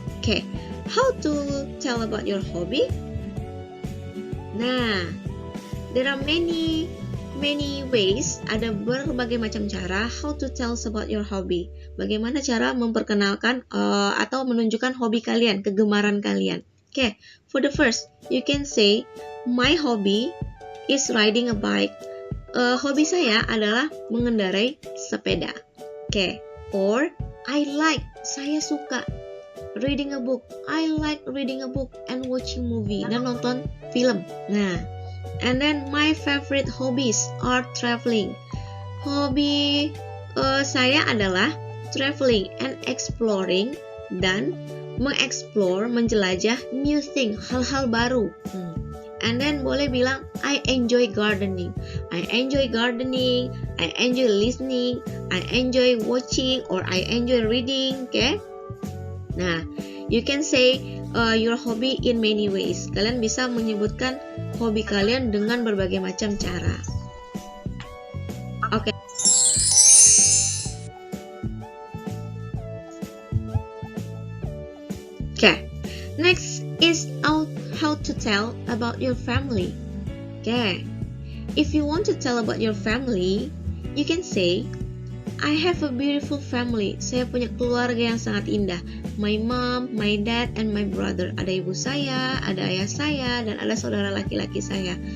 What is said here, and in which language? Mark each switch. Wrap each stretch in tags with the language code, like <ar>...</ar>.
<en>Okay, how to tell about your hobby? Nah, there are many ways,</en> <id>ada berbagai macam cara</id> <en>how to tell about your hobby.</en> <id>Bagaimana cara memperkenalkan atau menunjukkan hobi kalian, kegemaran kalian.</id> <en>Okay, for the first, you can say, my hobby is riding a bike.</en> <id>Hobi saya adalah mengendarai sepeda.</id> <en>Okay, or</en> <id>saya suka</id> <en>reading a book. I like reading a book and watching movie,</en> <id>dan nonton film.</id> <en>Nah, and then my favorite hobbies are traveling.</en> <id>Hobi saya adalah</id> <en>traveling and exploring,</en> <id>dan mengeksplor, menjelajah</id> <en>new thing,</en> <id>hal-hal baru.</id> <en>And then</en> <id>boleh bilang</id> <en>I enjoy gardening. I enjoy gardening, I enjoy listening, I enjoy watching, or I enjoy reading. Okay? Nah, you can say your hobby in many ways.</en> <id>Kalian bisa menyebutkan hobi kalian dengan berbagai macam cara. Oke. Okay.</id> <en>Next is how to tell about your family. Okay. If you want to tell about your family, you can say, I have a beautiful family.</en> <id>Saya punya keluarga yang sangat indah.</id> <en>My mom, my dad, and my brother.</en> <id>Ada ibu saya, ada ayah saya, dan ada saudara laki-laki saya.</id>